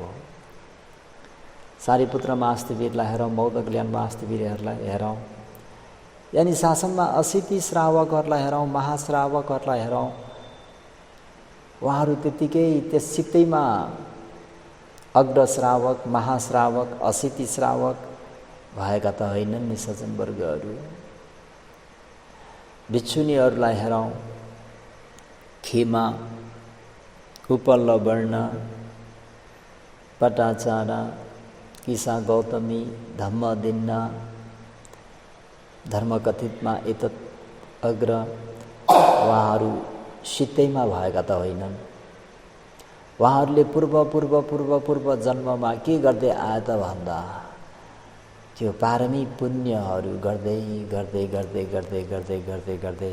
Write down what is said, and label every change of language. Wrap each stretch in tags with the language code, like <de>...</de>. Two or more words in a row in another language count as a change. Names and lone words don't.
<ne>सारीपुत्र महास्थवीरलाई हेरौँ, मौदगल्यान महास्थवीरहरूलाई हेरौँ, यानि शासनमा 80 श्रावकहरूलाई हेरौँ, महाश्रावकहरूलाई हेरौँ, उहाँहरू त्यतिकै त्यससितैमा अग्रश्रावक, महाश्रावक, 80 श्रावक भएका त होइनन् नि सज्जनवर्गहरू। भिक्षुनीहरूलाई हेरौँ, खेमा, उपल्ल वर्ण, पटाचारा, किसा गौतमी, धम्मदिन्ना, धर्मकथितमा</ne> <pa>एतत् अग्र,</pa> <ne>उहाँहरू सित्तैमा भएका त होइनन्। उहाँहरूले पूर्व जन्ममा के गर्दै आए त भन्दा त्यो पारमी पुण्यहरू गर्दै</ne>